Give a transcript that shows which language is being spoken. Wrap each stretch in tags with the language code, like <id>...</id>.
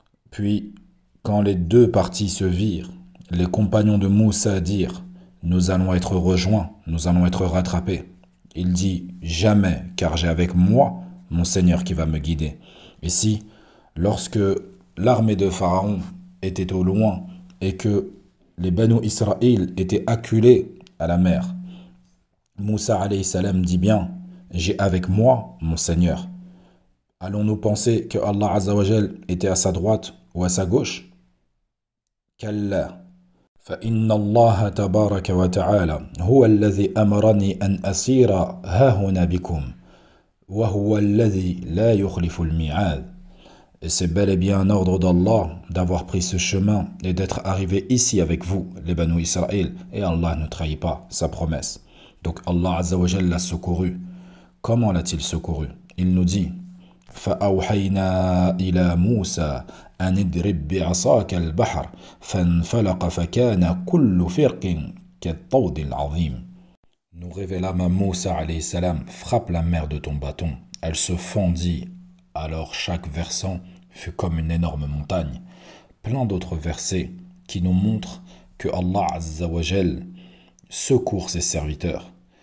<fr>Puis, quand les deux parties se virent, les compagnons de Moussa dirent « Nous allons être rejoints, nous allons être rattrapés. » Il dit « Jamais, car j'ai avec moi mon Seigneur qui va me guider. » Ici, lorsque l'armée de Pharaon était au loin et que les Banu Israël étaient acculés à la mer, Moussa alayhi salam dit bien « J'ai avec moi mon Seigneur. » Allons-nous penser que Allah Azza wa Jal était à sa droite ou à sa gauche?</fr> <ar>كلا فإن الله تبارك وتعالى هو الذي أمرني أن أسير هاهنا بكم وهو الذي لا يخلف الميعاد.</ar> <fr>Et c'est bel et bien un ordre d'Allah d'avoir pris ce chemin et d'être arrivé ici avec vous, les Banu Israël, et Allah ne trahit pas sa promesse. Donc Allah Azza wa Jal l'a secouru. Comment l'a-t-il secouru? Il nous dit</fr> <ar>فأوحينا إلى موسى أن اضرب بعصاك البحر فانفلق فكان كل فرق كالطود العظيم.</ar> <fr>Nous révélâmes à Moussa alayhi salam, frappe la mer de ton bâton. Elle se fendit, alors chaque versant fut comme une énorme montagne. Plein d'autres versets qui nous montrent que Allah Azza wa Jal secourt ses serviteurs.</fr>